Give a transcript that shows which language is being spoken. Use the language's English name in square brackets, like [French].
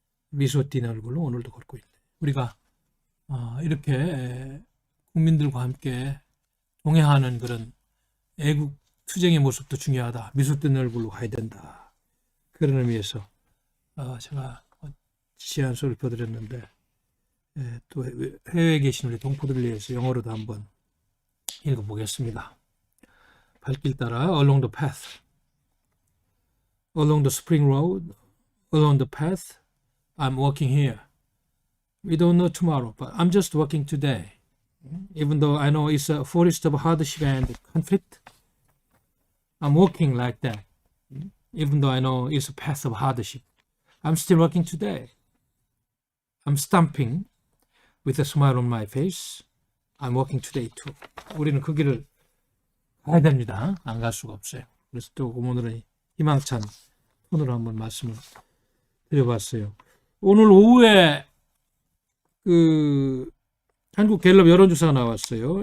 [Korean] 미소 띤 얼굴로 오늘도 걷고 있네. 우리가 이렇게 국민들과 함께 동행하는 그런 애국 투쟁의 모습도 중요하다. 미소 띤 얼굴로 가야 된다. 그런 의미에서 제가 지시한 소를 펴드렸는데, 또 해외에 계신 우리 동포들을 위해서 영어로도 한번 읽어보겠습니다. 발길 따라 [English] along the path, along the spring road, along the path, I'm walking here. We don't know tomorrow, but I'm just walking today. Even though I know it's a forest of hardship and conflict, I'm walking like that. Even though I know it's a path of hardship, I'm still walking today. I'm stamping with a smile on my face. I'm walking today too. [Korean] 우리는 그 길을 가야 됩니다. 안 갈 수가 없어요. 그래서 또 오늘은 희망찬 톤으로 한번 말씀을 드려봤어요. 오늘 오후에 그 한국 갤럽 여론조사가 나왔어요.